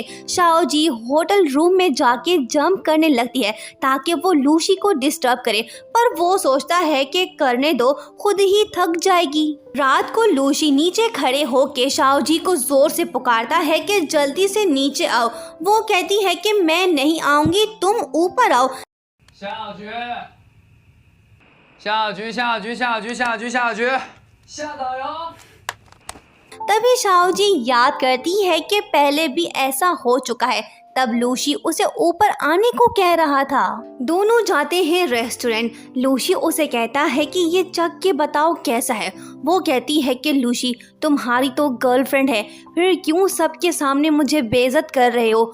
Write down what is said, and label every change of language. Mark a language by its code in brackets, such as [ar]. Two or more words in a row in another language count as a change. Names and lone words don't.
[hi] शाओ जी [en] hotel room [hi] में जाके जंप करने लगती है ताकि वो लूसी को डिस्टर्ब करे, पर वो सोचता है कि करने दो, खुद ही थक जाएगी। रात को लूसी नीचे खड़े होके शाओ जी को जोर से पुकारता है कि जल्दी से नीचे आओ। वो कहती है कि मैं नहीं आऊंगी, तुम ऊपर आओ। [zh] 夏小菊，夏小菊，夏小菊，夏小菊，夏小菊，夏小菊，夏导游。 [hi] तभी शाओ जी याद करती है कि पहले भी ऐसा हो चुका है, तब लूसी उसे ऊपर आने को कह रहा था। दोनों जाते हैं रेस्टोरेंट। लूसी उसे कहता है कि ये चख के बताओ कैसा है। वो कहती है कि लूसी, तुम्हारी तो गर्लफ्रेंड है, फिर क्यों सबके सामने मुझे बेइज्जत कर रहे हो।